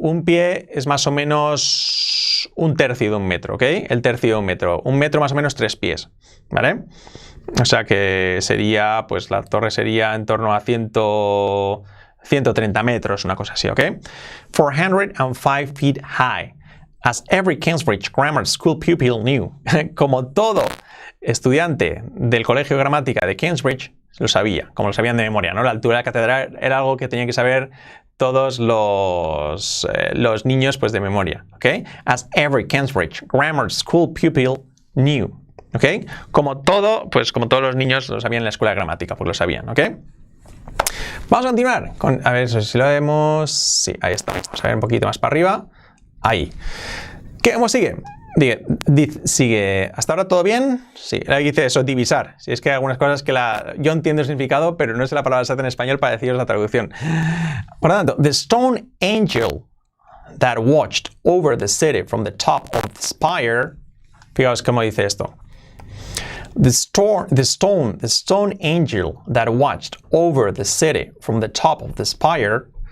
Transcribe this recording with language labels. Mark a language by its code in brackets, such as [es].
[es] Un pie es más o menos un tercio de un metro, ¿ok? El tercio de un metro. Un metro más o menos 3 pies, ¿vale? O sea que sería, pues la torre sería en torno a 130 metros, una cosa así, ¿ok? [en] 405 feet high. As every Cambridge Grammar School pupil knew. [es] Como todo estudiante del colegio de gramática de Cambridge lo sabía, como lo sabían de memoria, ¿no? La altura de la catedral era algo que tenían que saber todos los niños, pues, de memoria, ¿ok? [en] As every Cambridge Grammar School pupil knew, ¿ok? [es] Como todo, pues, como todos los niños lo sabían en la escuela de gramática, pues lo sabían, ¿ok? Vamos a continuar con, a ver si lo vemos, sí, ahí está, vamos a ver un poquito más para arriba, ahí. ¿Cómo sigue? Sigue, ¿hasta ahora todo bien? Sí, ahí dice eso, divisar. Si es que hay algunas cosas que yo entiendo el significado, pero no sé la palabra exacta en español para deciros la traducción. Por lo tanto, [en] the stone angel that watched over the city from the top of the spire. [es] Fijaos cómo dice esto. [en] The stone angel that watched over the city from the top of the spire.